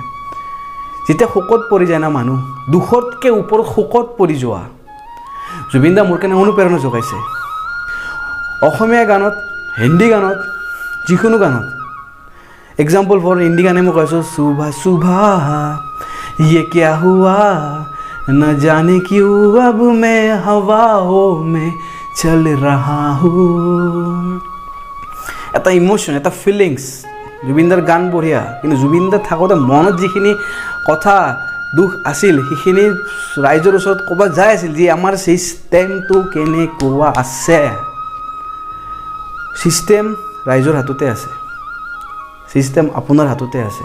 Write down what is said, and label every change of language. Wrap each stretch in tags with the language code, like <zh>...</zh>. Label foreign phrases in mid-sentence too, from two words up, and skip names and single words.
<as>যেতিয়া শোকত পৰি যায় না মানুহ, দুখতকৈ ওপৰত শোকত পৰি যোৱা, জুবিনদা মোৰ কাৰণে অনুপ্ৰেৰণা যোগাইছে। অসমীয়া গানত, হিন্দী গানত, যিকোনো গানত।</as> <en>example for</en> <as>হিন্দী গানে মই কৈছোঁ,</as> <hi>सुबह सुबह ये क्या हुआ न जाने क्यों अब मैं हवाओं में चल रहा हूँ।</hi> <as>এটা ইমোশ্যন, এটা ফিলিংছ। জুবিনদাৰ গান বঢ়িয়া, কিন্তু জুবিনদাৰ থাকোঁতে মনত যিখিনি কথা দুখ আছিল সেইখিনি ৰাইজৰ ওচৰত ক'ৰবাত যাই আছিল যে আমাৰ ছিষ্টেমটো কেনেকুৱা আছে। ছিষ্টেম ৰাইজৰ হাততে আছে, ছিষ্টেম আপোনাৰ হাততে আছে।</as>